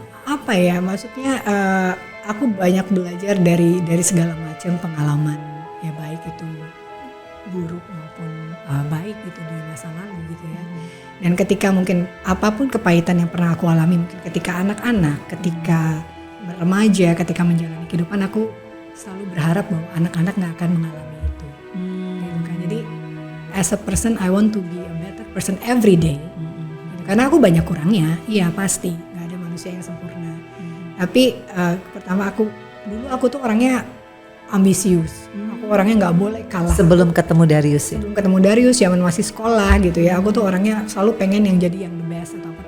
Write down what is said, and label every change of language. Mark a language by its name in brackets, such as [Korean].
[Indonesian] Apa ya, maksudnya aku banyak belajar dari segala macam pengalaman ya, baik itu buruk maupun baik gitu di masa lalu gitu ya. Dan ketika mungkin apapun kepahitan yang pernah aku alami, mungkin ketika anak-anak, ketika remaja, ketika menjalani kehidupan, aku selalu berharap bahwa anak-anak nggak akan mengalami itu. Gitu kan. Jadi [English] as a person I want to be a better person every day. [Indonesian] Gitu. Karena aku banyak kurangnya, iya pasti nggak ada manusia yang sempurna. Tapi pertama aku tuh orangnya ambisius. Aku orangnya nggak boleh kalah. Sebelum ketemu Darius ya? Sebelum ketemu Darius, zaman masih sekolah gitu ya. Aku tuh orangnya selalu pengen yang jadi yang the best atau apa.